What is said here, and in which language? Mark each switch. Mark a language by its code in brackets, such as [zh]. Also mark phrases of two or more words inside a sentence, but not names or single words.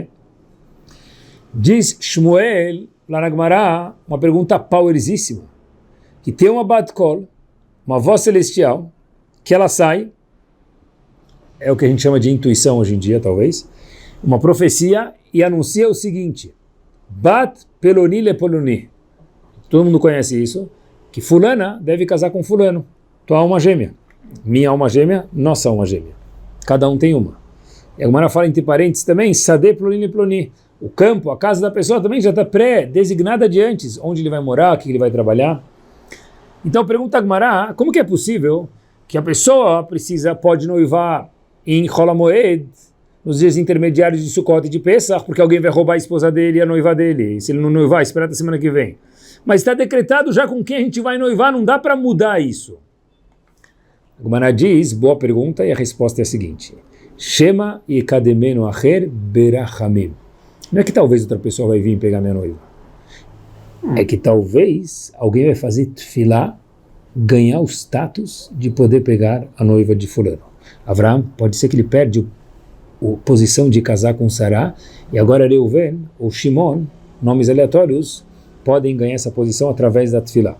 [pt] Diz Shmuel, lá na Gemara, uma pergunta powerzíssima, que tem uma [he] בת קול, [pt] uma voz celestial, que ela sai, é o que a gente chama de intuição hoje em dia, talvez, uma profecia e anuncia o seguinte: [he] בת פלוני לפלוני. [pt] Todo mundo conhece isso, que fulana deve casar com fulano, tua alma gêmea. Minha alma gêmea, nossa alma gêmea. Cada um tem uma. E a Gemara fala entre parênteses também, [he] שדה פלוני לפלוני. [pt] O campo, a casa da pessoa também já está pré-designada de antes, onde ele vai morar, o que ele vai trabalhar. Então pergunta a Gemara, como que é possível que a pessoa pode noivar em Chol HaMoed, nos dias intermediários de Sukkot e de Pesach, porque alguém vai roubar a esposa dele e a noiva dele, e se ele não noivar, espera até semana que vem. Mas está decretado já com quem a gente vai noivar, não dá para mudar isso. A Gemara diz, boa pergunta, e a resposta é a seguinte: [he] שמא יקדמנו אחר ברחמים. [pt] Não é que talvez outra pessoa vai vir pegar minha noiva. É que talvez alguém vai fazer tefilá, ganhar o status de poder pegar a noiva de fulano. Avraham, pode ser que ele perde a posição de casar com Sará, e agora Reuven ou Shimon, nomes aleatórios, podem ganhar essa posição através da tefilá.